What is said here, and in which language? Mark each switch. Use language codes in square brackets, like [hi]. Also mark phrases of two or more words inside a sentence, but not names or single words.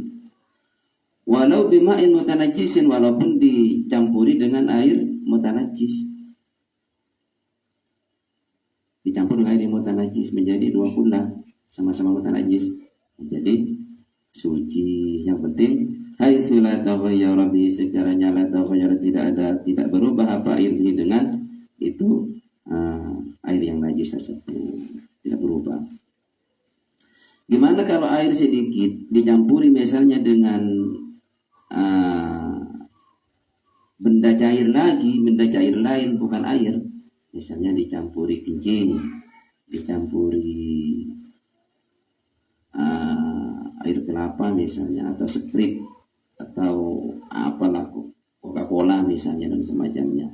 [ar] ولو بماء متنجس, [id] walaupun dicampuri dengan air mutanajjis, dicampur dengan air mutanajjis menjadi dua kulla, sama-sama mutanajjis, menjadi suci. Yang penting [ar] حيث لا تغير به, [id] sekiranya [ar] لا تغير [id] tidak berubah apa air bihi dengan itu air yang najis tersebut, tidak berubah. Gimana kalau air sedikit dicampuri misalnya dengan benda cair lagi, benda cair lain bukan air, misalnya dicampuri kencing, dicampuri air kelapa misalnya, atau Sprite, atau apalah Coca-Cola misalnya dan semacamnya.